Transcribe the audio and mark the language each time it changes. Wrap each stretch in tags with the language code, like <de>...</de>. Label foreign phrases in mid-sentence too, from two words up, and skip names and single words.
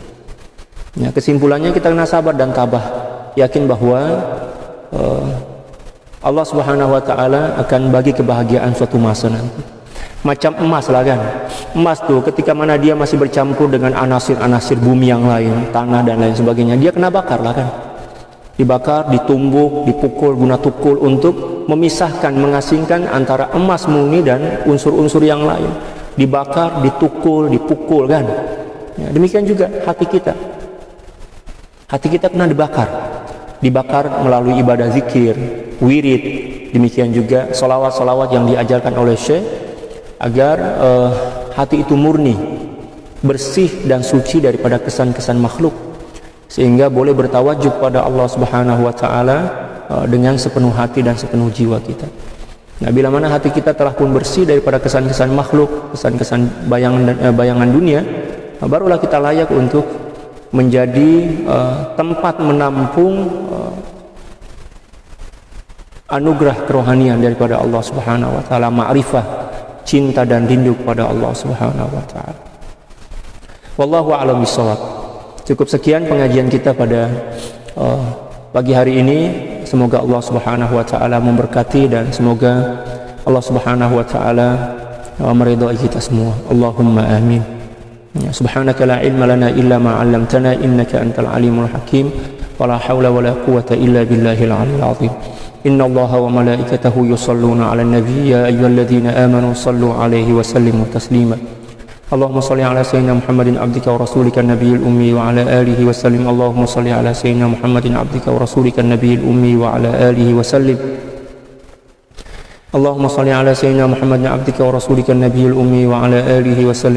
<ms>Ya, kesimpulannya kita kena sabar dan tabah, yakin bahwa Allah</ms> <ar>سبحانه وتعالى</ar> <ms>akan bagi kebahagiaan suatu masa nanti. Macam emas lah kan. Emas tuh ketika mana dia masih bercampur dengan anasir-anasir bumi yang lain, tanah dan lain sebagainya, dia kena bakar lah kan. Dibakar, ditumbuk, dipukul guna tukul untuk memisahkan, mengasingkan antara emas murni dan unsur-unsur yang lain. Dibakar, ditukul, dipukul kan. Ya, demikian juga hati kita. Hati kita kena dibakar melalui ibadah zikir, wirid. Demikian juga solawat-solawat yang diajarkan oleh Syekh, agar hati itu murni, bersih dan suci daripada kesan-kesan makhluk, sehingga boleh bertawajuk pada Allah</ms> <ar>سبحانه وتعالى</ar> <ms>dengan sepenuh hati dan sepenuh jiwa kita. Nah, bila mana hati kita telah pun bersih daripada kesan-kesan makhluk, kesan-kesan bayangan dunia, barulah kita layak untuk menjadi tempat menampung anugerah kerohanian daripada Allah</ms> <ar>سبحانه وتعالى,</ar> <ms>ma'rifah, cinta dan rindu kepada Allah</ms> <ar>سبحانه وتعالى. والله أعلم بالصواب.</ar> <ms>Cukup sekian pengajian kita pada pagi hari ini. Semoga Allah</ms> <ar>سبحانه وتعالى</ar> <ms>memberkati dan semoga Allah</ms> <ar>سبحانه وتعالى</ar> <ms>meridai kita semua.</ms> <ar>اللهم آمين. سبحانك لا علم لنا إلا ما علمتنا إنك أنت العليم الحكيم. ولا حول ولا قوة إلا بالله العلي العظيم. إن الله وملائكته يصلون على النبي يا أيها الذين آمنوا صلوا عليه وسلموا تسليما. اللهم صل على سيدنا محمد عبدك ورسولك النبي الأمي وعلى آله وسلم. اللهم صل على سيدنا محمد عبدك ورسولك النبي الأمي وعلى آله وسلم. اللهم صل على سيدنا محمد عبدك ورسولك النبي الأمي وعلى آله وسلم.</ar>